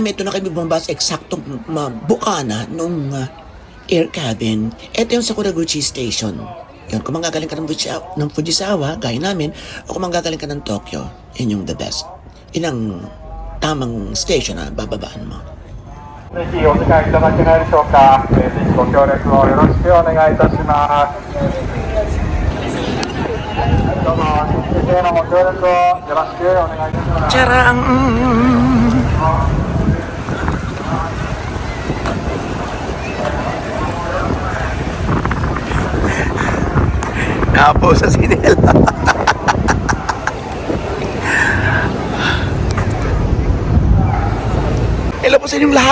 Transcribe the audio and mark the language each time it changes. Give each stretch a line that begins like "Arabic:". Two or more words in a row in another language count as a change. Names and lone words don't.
Filipino: Ito na kami bumaba sa eksaktong bukana nung air cabin. Ito yung Sakuraguchi Station. Yun, kung manggagaling ka ng Fujisawa, gaya namin, o kung manggagaling ka ng Tokyo, yun yung
English: the best.
Filipino: Yun ang tamang station na bababaan mo.
Japanese: ぜひお使いいただけないでしょうか。ぜひご協力をよろしくお願いいたします。どうも、日程のご協力をよろしくお願いいたします。
Filipino: Charang! Napo sa sinel. Hello po sa inyong lahat.